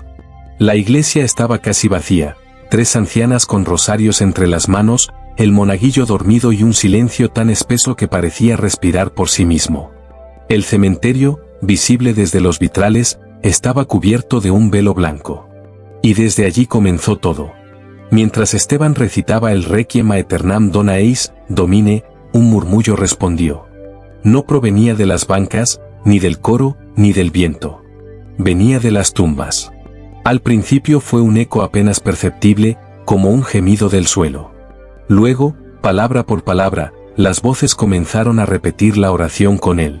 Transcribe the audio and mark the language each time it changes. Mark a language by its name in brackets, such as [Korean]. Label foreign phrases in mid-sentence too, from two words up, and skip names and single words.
[Spanish] La iglesia estaba casi vacía, 3 ancianas con rosarios entre las manos, el monaguillo dormido y un silencio tan espeso que parecía respirar por sí mismo. El cementerio, visible desde los vitrales, estaba cubierto de un velo blanco. Y desde allí comenzó todo. Mientras Esteban recitaba el [Latin] Requiem aeternam dona eis, Domine, [Spanish] un murmullo respondió. No provenía de las bancas, ni del coro, ni del viento. Venía de las tumbas. Al principio fue un eco apenas perceptible, como un gemido del suelo. Luego, palabra por palabra, las voces comenzaron a repetir la oración con él.